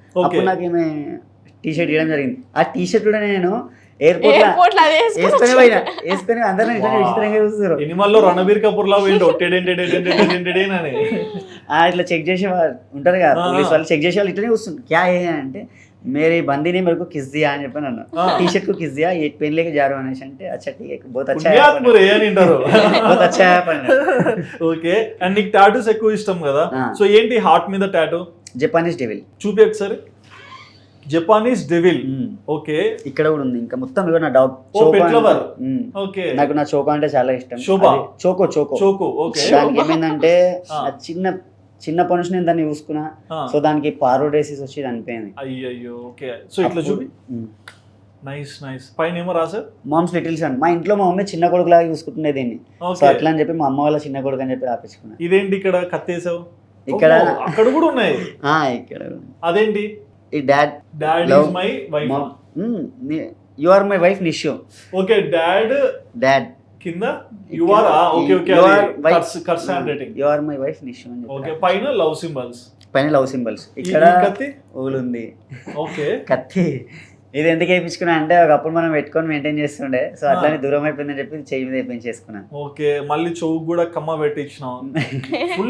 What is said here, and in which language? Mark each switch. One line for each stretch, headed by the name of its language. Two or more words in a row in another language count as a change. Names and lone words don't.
Telugu: అప్పుడు నాకు ఈమె టీ షర్ట్ ఇవ్వడం జరిగింది. ఆ టీ షర్ట్ కూడా నేను ఎయిర్పోర్ట్ లో అదే వేసుకొని అందరూ ఇట్లా విచిత్రంగా చూస్తారు. ఎనిమల్లో రణబీర్ కపూర్ లా పోయిండు అని. ఇట్లా చెక్ చేసే వాళ్ళు ఉంటారు కదా ఆ. పోలీస్ వాళ్ళు, చెక్ చేసే వాళ్ళు ఇట్లనే చూస్తుంది.
Hindi: क्या है అంటే मेरी बंदी ने मेरे को किस दिया
Telugu: అని చెప్పి అన్న.
Hindi: टी शर्ट को किस दिया ये पहन लेके जा रहा हूं
Telugu: అనేసి అంటే
Hindi: అచ్చా ठीक है बहुत अच्छा है
Telugu: పుణ్యాత్మురే అని అంటారు.
Hindi: बहुत अच्छा है अपन.
English: okay and
Telugu: నీకు టాటూస్ ఎక్కువ ఇష్టం కదా. ఆ. సో ఏంటి హార్ట్ మీద టాటూ?
English: Japanese devil.
Telugu: చూపి ఒకసారి.
English: Japanese devil.
Telugu: ఓకే ఇక్కడ కూడా ఉంది. ఇంకా మొత్తం ఇగో నా డాగ్
English: ఓ, pet lover. ఓకే
Telugu: నాకు నా చోకో అంటే చాలా ఇష్టం. శోభ. అది చోకో చోకో చోకు. ఓకే దానికి ఏమైందంటే ఆ. నా చిన్నప్పటి నుంచి నేను దాన్ని చూసుకున్నా. ఆ. సో దానికి పారోడేసిస్ వచ్చి చనిపోయింది. అయ్యయ్యో.
English: okay so
Telugu: ఇట్లా చూపి.
English: nice nice.
Telugu: పైన ఏమో రాసారు?
English: mom's little son.
Telugu: మా ఇంట్లో మా మమ్మీ చిన్న కొడుకు లాగా చూసుకుంటుండే దీన్ని. సో ఓకే అట్లా అని చెప్పి మా అమ్మ వాళ్ళ చిన్న కొడుకు అని చెప్పి రాపించుకున్నా. ఇదేంటి ఇక్కడ కత్తేసావు? ఇక్కడ అక్కడ కూడా ఉన్నాయి. ఇక్కడ అదేంటి? ఈ డాడ్ డాడ్ Love.
English: is my wife. you are my wife నిషో.
Telugu: ఓకే డాడ్ డాడ్
English: కింద you are okay okay You are wife. curs hand writing. you are my wife నిషు అని
Telugu: ఓకే చెప్పి. పైన
English: love symbols.
Telugu: పైన
English: love symbols.
Telugu: ఇక్కడ ఈ కత్తి ఊలు ఉంది. ఓకే కత్తి ఇది ఎందుకు వేయించుకున్నా అంటే ఒకప్పుడు మనం పెట్టుకొని మెయింటైన్ చేస్తుండే, సో అట్లానే దూరం అయిపోయిందని చెప్పి చెయ్యి మీద వేయించేసుకున్నాను. ఓకే మళ్ళీ చౌక్ కూడా కమ్మ పెట్టించినాం ఫుల్.